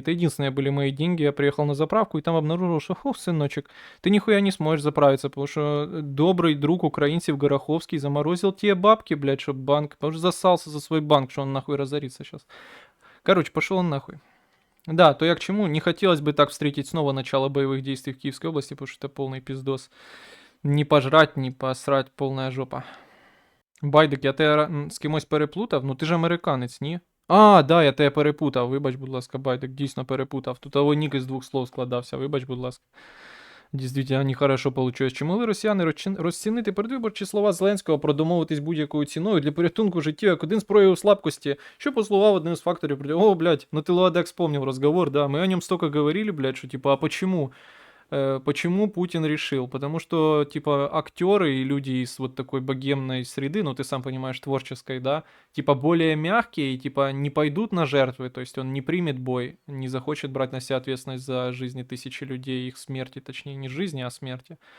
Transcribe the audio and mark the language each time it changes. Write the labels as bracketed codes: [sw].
[ru] Это единственные были мои деньги. Я приехал на заправку и там обнаружил, что, сыночек, ты нихуя не сможешь заправиться, потому что добрый друг украинцев Гороховский заморозил те бабки, блядь, чтобы банк, потому что засался за свой банк, что он нахуй разорится сейчас. Короче, пошел он нахуй. Да, то я к чему? Не хотелось бы так встретить снова начало боевых действий в Киевской области, потому что это полный пиздос. Не пожрать, не посрать, полная жопа. [uk] Байдик, я тебе з кимось переплутав? Ну ти ж американець, ні? А, да, я тебе перепутав. Вибач, будь ласка, Байдик, дійсно перепутав. Тут того нік із 2 слов складався. Вибач, будь ласка. [ru] Дійсно, нехорошо получилось. [uk] Чи могли росіяни розцінити передвиборчі слова Зеленського про домовитись будь-якою ціною для порятунку життя як один з проявів слабкості, що послугав одним з факторів. [ru] О, блядь, ну ты Ладек вспомнил разговор, да, мы о нем столько говорили, блядь, что типа, а почему? Почему Путин решил? Потому что, типа, актеры и люди из вот такой богемной среды, ну, ты сам понимаешь, творческой, да, типа, более мягкие, и, типа, не пойдут на жертвы, то есть он не примет бой, не захочет брать на себя ответственность за жизни тысячи людей, их смерти, точнее, не жизни, а смерти.